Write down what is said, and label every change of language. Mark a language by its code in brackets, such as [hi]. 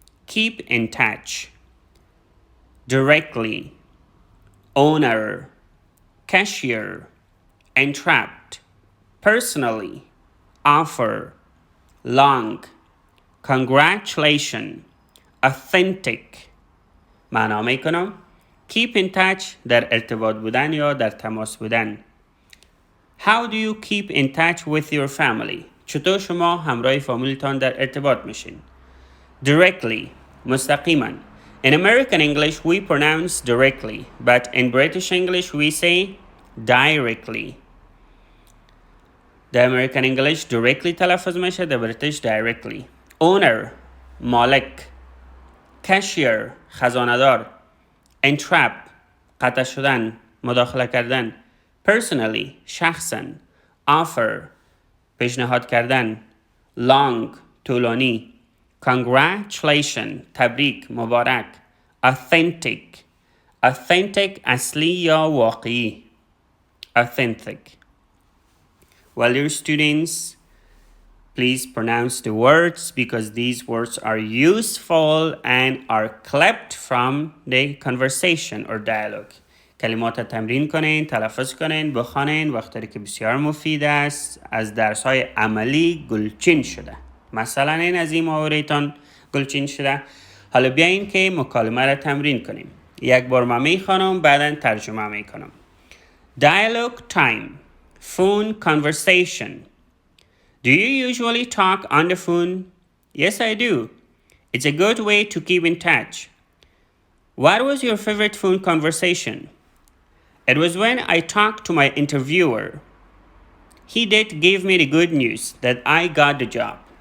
[en] Keep in touch. Directly, owner, cashier, entrapped, personally, offer, long, congratulation, authentic. [fa] معنا میکنم [en] keep in touch [fa] در ارتباط بودن یا در تماس بودن. [en] How do you keep in touch with your family؟ [fa] چطور شما همراه فامیلتان در ارتباط میشین؟ [en] Directly، مستقیما. In American English we pronounce directly, but in British English we say directly. [fa] در American English directly تلفظ میشه، در British directly. Owner، مالک. Cashier، خزانه‌دار. Entrap، قطع شدن، مداخله کردن. Personally، شخصاً. Offer، پیشنهاد کردن. Long، طولانی. Congratulation، تبریک، مبارک. Authentic، authentic اصلی یا واقعی. [en] Authentic. Well, dear students, please pronounce the words because these words are useful and are clipped from the conversation or dialogue. [fa] کلمات تمرین کنین، تلفظ کنین، بخوانین، وقتی که بسیار مفید است، از درس‌های عملی گلچین شده. مثلا این از این محاوره‌تان گلچین شده. حالا بیاین که مکالمه را تمرین کنیم. یک بار من میخوانم، بعداً ترجمه میکنم. [en] Dialogue time. Phone conversation. Do you usually talk on the phone? Yes, I do. It's a good way to keep in touch. What was your favorite phone conversation? It was when I talked to my interviewer. He did give me the good news that I got the job.